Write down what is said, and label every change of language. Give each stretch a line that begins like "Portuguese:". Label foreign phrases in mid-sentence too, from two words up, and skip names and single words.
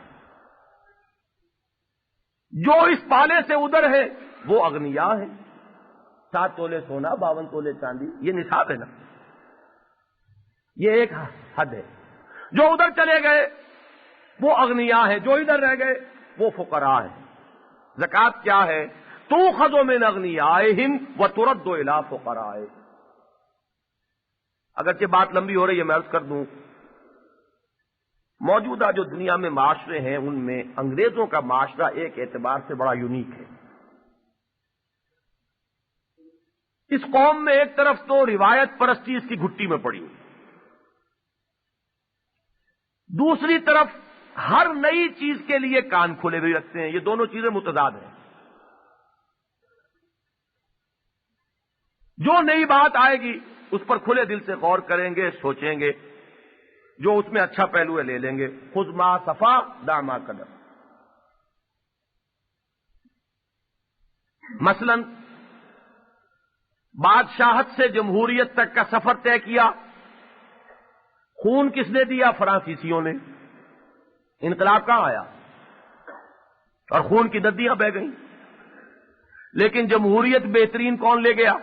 Urdu: جو اس پالے سے ادھر ہے وہ اغنیا ہے، 7 تولے سونا، 52 تولے چاندی، یہ نصاب ہے نا، یہ ایک حد ہے۔ جو ادھر چلے گئے وہ اغنیا ہے، جو ادھر رہ گئے وہ فقراء ہیں۔ زکوٰۃ کیا ہے؟
Arabic: تؤخذ من اغنیائہم وترد الی فقرائہم۔
Urdu: اگرچہ بات لمبی ہو رہی ہے، میں عرض کر دوں، موجودہ جو دنیا میں معاشرے ہیں ان میں انگریزوں کا معاشرہ ایک اعتبار سے بڑا یونیک ہے۔ اس قوم میں ایک طرف تو روایت پرستی اس کی گھٹی میں پڑی ہوئی، دوسری طرف ہر نئی چیز کے لیے کان کھلے ہوئے رکھتے ہیں۔ یہ دونوں چیزیں متضاد ہیں۔ جو نئی بات آئے گی اس پر کھلے دل سے غور کریں گے، سوچیں گے، جو اس میں اچھا پہلو ہے لے لیں گے۔
Arabic: خذ ما صفا دع ما قدم۔
Urdu: مثلا بادشاہت سے جمہوریت تک کا سفر طے کیا، خون کس نے دیا؟ فرانسیسیوں نے۔ انقلاب کہاں آیا اور خون کی ندیاں بہہ گئیں، لیکن جمہوریت بہترین کون لے گیا؟